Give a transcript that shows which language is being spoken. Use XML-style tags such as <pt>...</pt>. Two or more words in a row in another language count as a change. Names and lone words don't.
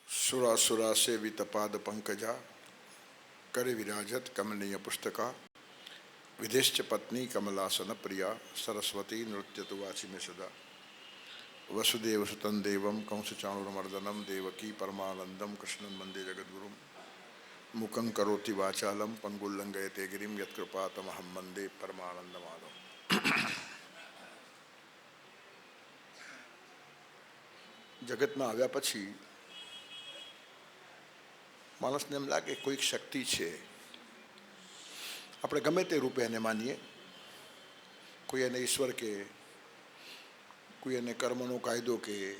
<sa>सुरासुरा सेवित पाद पंकजा करे विराजत कमनीय पुस्तका विदेश्च पत्नी कमलासन प्रिया सरस्वती नृत्य वाची में सदा वसुदेव सुतं देवं कंसचाणूरमर्दनं देवकी परमानंदम कृष्णन वंदे जगद्गुरुं मुखं करोति वाचालं पंगुल्लंघयते गिरिं यत्कृपातमहं वंदे परमानंदमाधवं।</sa> <gu>જગતમાં આવ્યા પછી માણસને એમ લાગે કોઈક શક્તિ છે, આપણે ગમે તે રૂપે એને માનીએ, કોઈ એને ઈશ્વર કે, કોઈ એને કર્મનો કાયદો કે,</gu>